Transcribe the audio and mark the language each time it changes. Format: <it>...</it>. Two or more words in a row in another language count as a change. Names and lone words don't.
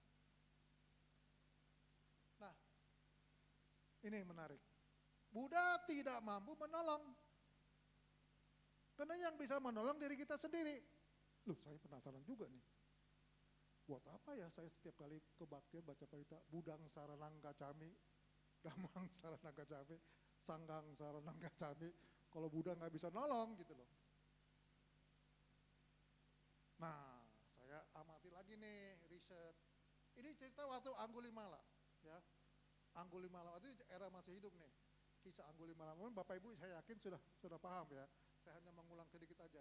<id>Nah, ini yang menarik. Buddha tidak mampu menolong. Karena yang bisa menolong diri kita sendiri. Loh, saya penasaran juga nih. Buat apa ya saya setiap kali kebaktian baca berita</id> <pi>Budang Saranang Gacami, Damang Saranang Gacami, Sanggang Saranang Gacami,</pi> <id>kalau Buddha nggak bisa nolong gitu loh. Nah, saya amati lagi nih riset. Ini cerita waktu Anggulimala, ya. Anggulimala itu era masih hidup nih. Kisah Anggulimala. Mungkin Bapak Ibu saya yakin sudah paham ya. Saya hanya mengulang sedikit aja.</id>